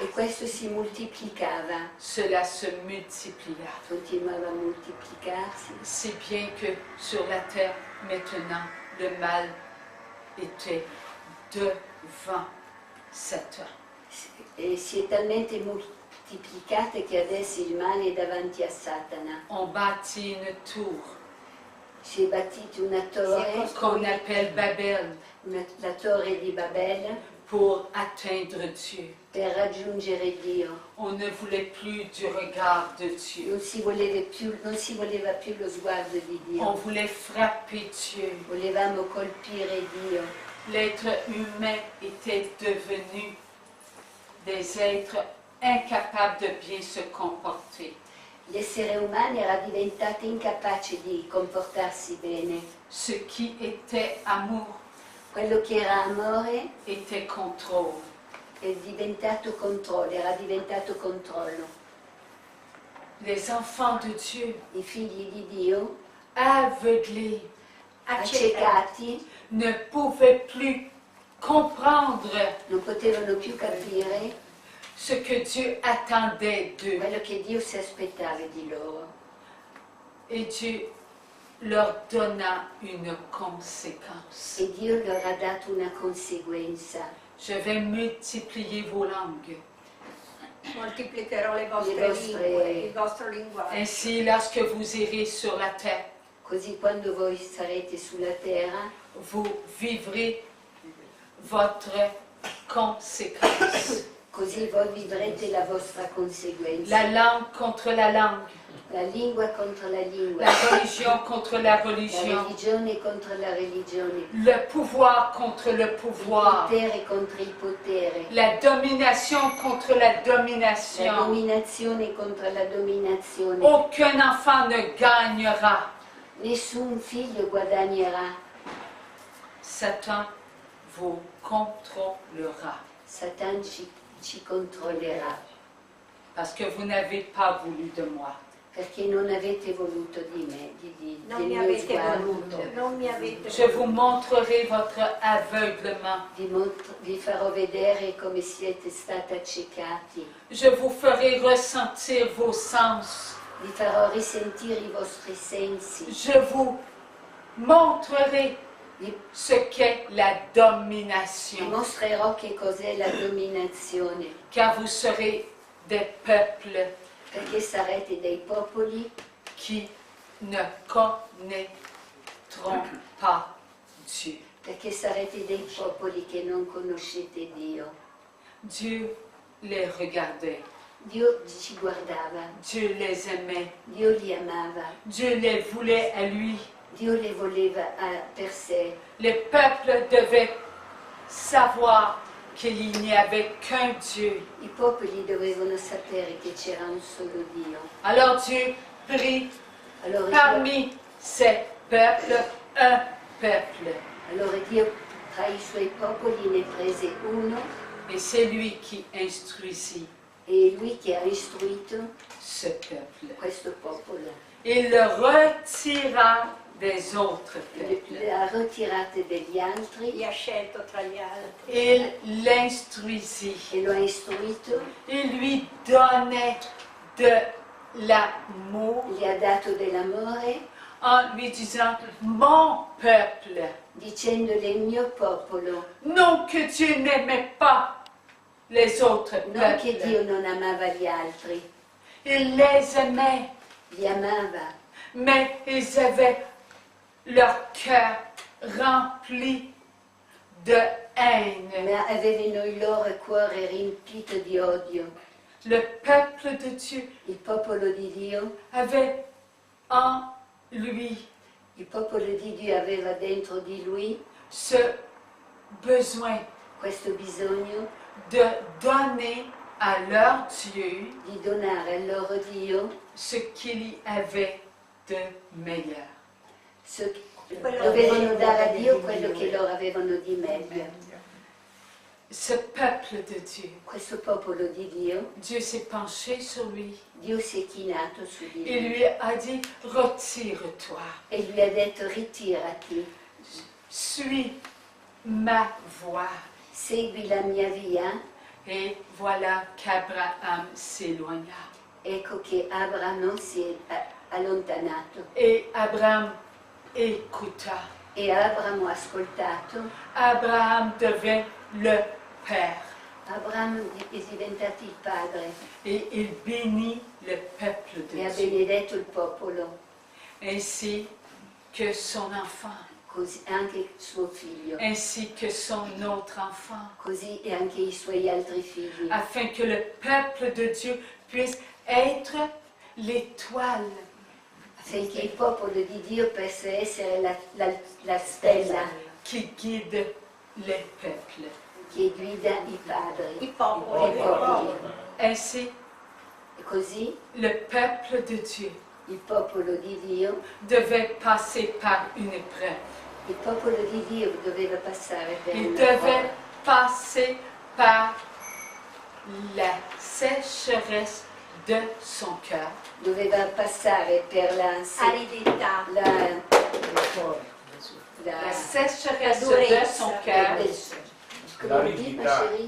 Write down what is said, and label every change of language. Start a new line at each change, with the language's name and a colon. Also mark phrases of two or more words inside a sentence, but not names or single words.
Italian: E questo si moltiplicava,
French: Cela se multiplia.
Italian: continuava a moltiplicarsi,
French: Si bien que sur la terre, maintenant, le mal était devant Satan.
Italian: e si è talmente moltiplicata che adesso il male è davanti a Satana.
French: On bâtit une tour
Italian: Si è bâtita una torre,
French: qu'on appelle Babel
Italian: la torre di Babele,
French: pour atteindre Dieu.
Italian: per raggiungere Dio.
French: On ne voulait plus du regard de Dieu.
Italian: Non si voleva più lo sguardo di
French: On
Italian: Dio.
French: voulait frapper Dieu.
Italian: Volevamo colpire Dio.
French: L'être humain était devenu des êtres incapables de bien se comporter.
Italian: L'essere umano era diventato incapace di comportarsi bene.
French: Ce qui était amour
Italian: Quello che era amore
French: était contrôle.
Italian: è diventato controllo, era diventato controllo.
French: Les enfants de Dieu,
Italian: I figli di Dio,
French: aveuglés,
Italian: accecati,
French: ne pouvaient plus comprendre
Italian: non potevano più capire
French: ce que Dieu attendait d'eux.
Italian: quello che Dio si aspettava di loro.
French: Et Dieu leur donna une conséquence.
Italian: E Dio loro ha dato una conseguenza.
French: Je vais multiplier vos langues.
Italian: Moltiplicherò le vostre vostre- lingue, il vostro linguaggio.
French: Ainsi, lorsque vous irez sur la terre,
Italian: Così quando voi sarete sulla terra,
French: vous vivrez votre conséquence.
Italian: così voi vivrete la vostra conseguenza.
French: La langue contre la langue,
Italian: La lingua contro la lingua,
French: la religion contre la
Italian: la
French: religion,
Italian: religione contro la religione,
French: le pouvoir contre le
Italian: il
French: pouvoir,
Italian: potere contro il potere,
French: la domination contre la
Italian: la
French: domination.
Italian: dominazione contro la dominazione.
French: Aucun enfant ne gagnera.
Italian: Nessun figlio guadagnerà,
French: Satan vous contrôlera
Italian: Satan ci controllerà,
French: parce que vous n'avez pas voulu de moi.
Italian: perché non avete voluto di me, Non del mi mio avete sguardo. voluto, non mi avete
French: Je vous montrerai votre aveuglement.
Italian: Vi farò vedere come siete stati accecati,
French: Je vous ferai ressentir vos sens.
Italian: vi farò risentire i vostri sensi,
French: Je vous montrerai
Italian: vi
French: ce qu'est la
Italian: vi
French: domination.
Italian: mostrerò che cos'è la dominazione,
French: Car vous serez des peuples
Italian: perché sarete dei popoli
French: qui ne connaîtront pas Dieu.
Italian: perché sarete dei popoli che non conoscete Dio.
French: Dieu les regardait.
Italian: Dio ci guardava,
French: Dieu les aimait.
Italian: Dio li amava,
French: Dieu les voulait à lui.
Italian: Dio le voleva per sé.
French: Le peuple devait savoir qu'il n'y avait qu'un Dieu.
Italian: I popoli dovevano sapere che c'era un solo Dio.
French: Alors Dieu prit
Italian: Allora,
French: parmi ces peuples un peuple.
Italian: allora Dio tra i suoi popoli ne prese uno
French: Et c'est lui qui instruisit
Italian: e lui che ha istruito
French: ce peuple.
Italian: questo popolo.
French: Il le retira des autres peuples.
Italian: Le ha ritirate degli altri Li ha scelto tra gli altri.
French: Il l'instruisit.
Italian: e lo ha istruito,
French: Il lui donnait de l'amour
Italian: gli ha dato dell'amore,
French: en lui disant mon peuple.
Italian: dicendole il mio popolo.
French: Non que Dieu n'aimait pas les autres
Italian: Non che Dio
French: peuples.
Italian: non amava gli altri,
French: Il les aimait,
Italian: li amava,
French: mais ils avaient leur cœur rempli de haine.
Italian: ma avevano il loro cuore riempito di odio.
French: Le peuple de Dieu
Italian: Il popolo di Dio,
French: avait en lui
Italian: il popolo di Dio aveva dentro di lui
French: ce besoin
Italian: questo bisogno
French: de donner à leur Dieu
Italian: di donare al loro Dio
French: ce qu'il y avait de meilleur.
Italian: dovevano dare a Dio quello che loro avevano di meglio.
French: Ce peuple de Dieu,
Italian: Questo popolo di Dio,
French: Dieu s'est penché sur lui.
Italian: Dio si è chinato su di
French: Il
Italian: lui
French: lui a dit, retire-toi,
Italian: e lui ha detto ritirati,
French: suis ma voie.
Italian: segui la mia via.
French: Et voilà qu'Abraham s'éloigna.
Italian: Ecco che Abramo si è allontanato
French: Et Abraham écouta.
Italian: e Abramo ha ascoltato.
French: Abraham devint le père.
Italian: Abramo è diventato il padre
French: Et il bénit le peuple
Italian: e ha
French: de Dieu.
Italian: benedetto il popolo,
French: Ainsi que son enfant,
Italian: così anche suo figlio,
French: ainsi que son autre enfant.
Italian: così e anche i suoi altri figli,
French: Afin que le peuple de Dieu puisse être l'étoile
Italian: affinché il popolo di Dio possa essere la stella
French: qui guide les peuples.
Italian: che guida i padri, I popoli. i popoli.
French: Ainsi,
Italian: E così
French: le peuple de Dieu
Italian: il popolo di Dio,
French: devait passer par une épreuve.
Italian: il popolo di Dio doveva passare per
French: Il
Italian: una
French: devait
Italian: prova.
French: passer par la sécheresse de son cœur.
Italian: Doveva passare per Aridità.
French: La sécheresse La de
Italian: durezza.
French: son cœur
Italian: come dico, chérie?